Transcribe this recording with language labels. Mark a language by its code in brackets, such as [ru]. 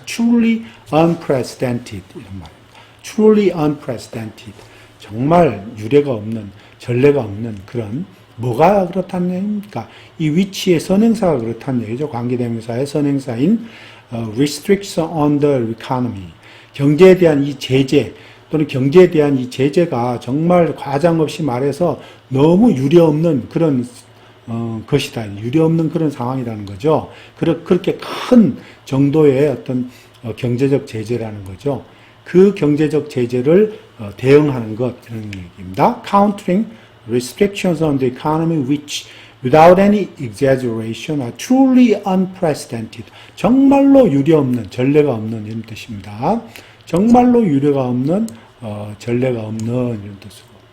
[en] truly unprecedented [ko] 이런 말입니다. [en] truly unprecedented [ko] 정말 유례가 없는 전례가 없는 그런 뭐가 그렇다는 얘기입니까? 이 위치의 선행사가 그렇다는 얘기죠. 관계대명사의 선행사인 [en] restriction on the economy. [ko] 경제에 대한 이 제재 또는 경제에 대한 이 제재가 정말 과장 없이 말해서 너무 유례없는 그런 것이다. 유례없는 그런 상황이라는 거죠. 그렇게 큰 정도의 어떤 경제적 제재라는 거죠. 그 경제적 제재를 대응하는 것, 이런 얘기입니다. [en] Countering restrictions on the economy which, without any exaggeration, are truly unprecedented. [ko] 정말로 유례없는, 전례가 없는 이런 뜻입니다. 정말로 유례가 없는, 전례가 없는 이런 뜻이고.